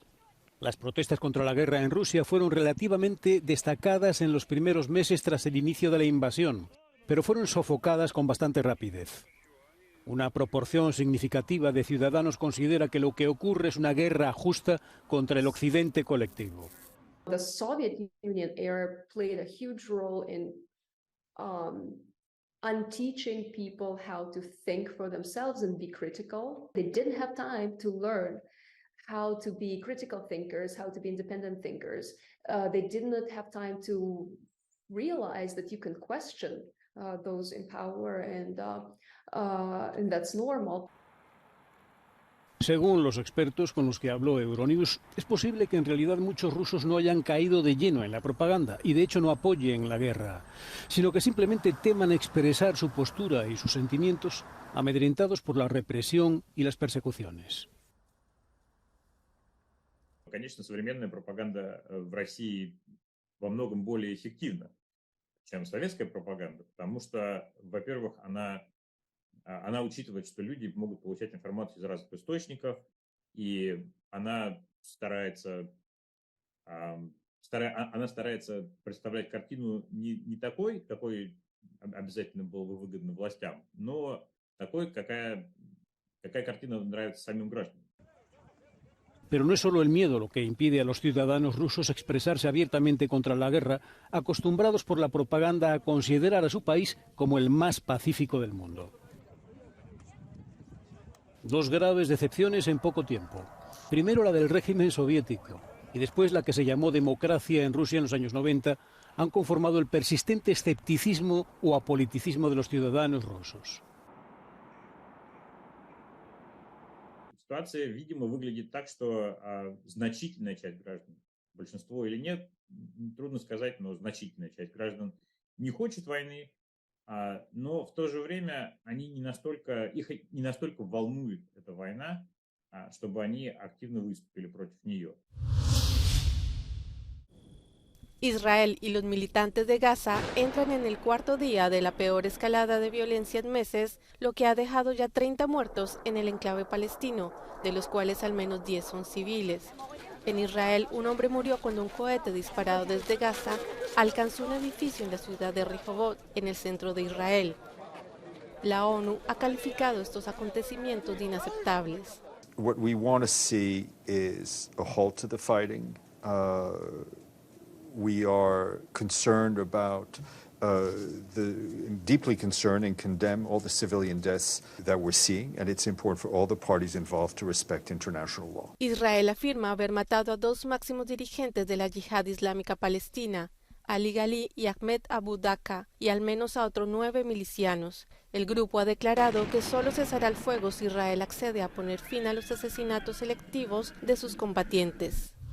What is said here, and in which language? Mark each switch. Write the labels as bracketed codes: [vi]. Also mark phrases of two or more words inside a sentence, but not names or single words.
[es] Las protestas contra la guerra en Rusia fueron relativamente destacadas en los primeros meses tras el inicio de la invasión, pero fueron sofocadas con bastante rapidez. Una proporción significativa de ciudadanos considera que lo que ocurre es una guerra justa contra el Occidente colectivo. [en] The Soviet Union era played a huge role in unteaching people how to think for themselves and be critical. They didn't have time to learn how to be critical thinkers, how to be independent thinkers. They did not have time to realize that you can question those in power, and that's normal. [es] Según los expertos con los que habló Euronews, es posible que en realidad muchos rusos no hayan caído de lleno en la propaganda y de hecho no apoyen la guerra, sino que simplemente teman expresar su postura y sus sentimientos amedrentados por la represión y las persecuciones. [ru] Конечно, современная пропаганда в России во многом более эффективна, чем советская пропаганда, потому что, во-первых, она учитывает, что люди могут получать информацию из разных источников, и она старается представлять картину не такой, какой обязательно было бы выгодно властям, но такой, какая картина нравится самим гражданам. [es] Pero no es solo el miedo lo que impide a los ciudadanos rusos expresarse abiertamente contra la guerra, acostumbrados por la propaganda a considerar a su país como el más pacífico del mundo. Dos graves decepciones en poco tiempo. Primero la del régimen soviético y después la que se llamó democracia en Rusia en los años 90 han conformado el persistente escepticismo o apoliticismo de los ciudadanos rusos. [ru] Ситуация, видимо, выглядит так, что значительная часть граждан, большинство или нет, трудно сказать, но значительная часть граждан не хочет войны, но в то же время их не настолько волнует эта война, чтобы они активно выступили против нее. [es] Israel y los militantes de Gaza entran en el cuarto día de la peor escalada de violencia en meses, lo que ha dejado ya 30 muertos en el enclave palestino, de los cuales al menos 10 son civiles. En Israel, un hombre murió cuando un cohete disparado desde Gaza alcanzó un edificio en la ciudad de Rehovot, en el centro de Israel. La ONU ha calificado estos acontecimientos de inaceptables. [en] What we want to see is a halt to the fighting. We are concerned about deeply concerned and condemn all the civilian deaths that we're seeing, and it's important for all the parties involved to respect international law. [es] Israel afirma haber matado a 2 máximos dirigentes de la Yihad Islámica Palestina, Ali Ghali y Ahmed Abu Daka, y al menos a otros 9 milicianos. El grupo ha declarado que solo cesará el fuego si Israel accede a poner fin a los asesinatos selectivos de sus combatientes.